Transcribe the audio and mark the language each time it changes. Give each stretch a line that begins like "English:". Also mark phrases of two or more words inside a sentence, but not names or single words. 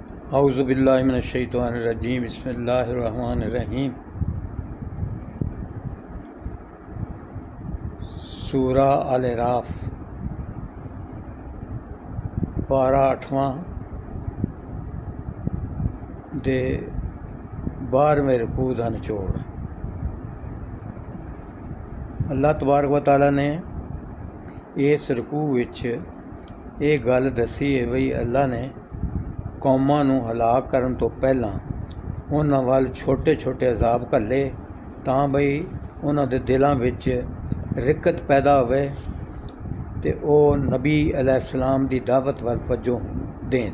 Arabic: أعوذ بالله من الشيطان الرجيم بسم الله الرحمن الرحيم.
Punjabi: سورہ الاعراف پارہ 8واں دے 12ویں رکوع دا نچوڑ. اللہ
Arabic: تبارك وتعالى
Punjabi: نے اس رکوع وچ ایہ گل دسی ہے بئی اللہ نے قوماں نوں ہلاک کرن تو پہلاں اونہاں ول چھوٹے چھوٹے عذاب گھلے تاں بئی اونہاں دے دلاں وچ رقت پیدا ہووے تے اوہ نبی علیہ السلام دی دعوت ول توجہ دین.